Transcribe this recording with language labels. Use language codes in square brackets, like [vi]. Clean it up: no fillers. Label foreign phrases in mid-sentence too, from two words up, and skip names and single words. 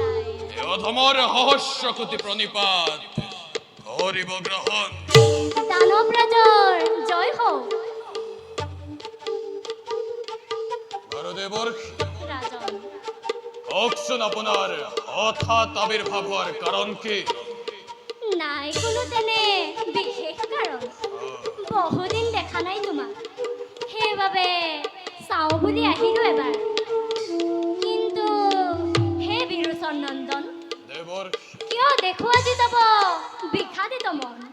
[as] এ অধমর হহস্য কোটি প্রণিপাত করিব গ্রহণ। দানব রাজর জয় হোক। নরদেবর্ষি, রাজন, [bn] কখন আপনার হঠাৎ আবির্ভাব হওয়ার কারণ কি? [as] নাই কোনো তেনে বিশেষ কাৰণ। বহুদিন দেখা নাই তোমাক, সেইবাবে চাওঁ বুলি আহিলোঁ এবাৰ। কিন্তু হে বিৰোচন নন্দন, দেবর্ষি, কিয় দেখো আজি যাব বিষাদিত মন।